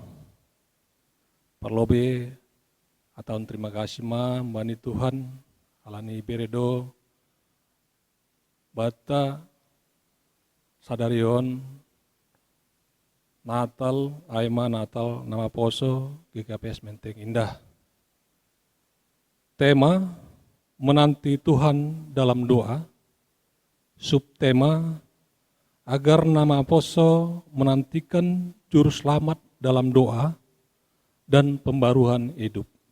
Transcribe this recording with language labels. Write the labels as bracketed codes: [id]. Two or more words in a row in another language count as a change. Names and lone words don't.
[bts] Perlobe atau [id] terima kasih [bts] mbani Tuhan, alani beredo, bata, sadarion, Natal, Aima Natal, nama Poso, GKPS Menteng Indah. [id] Tema, menanti Tuhan dalam doa. Subtema, agar nama Poso menantikan juru selamat dalam doa dan pembaruan hidup.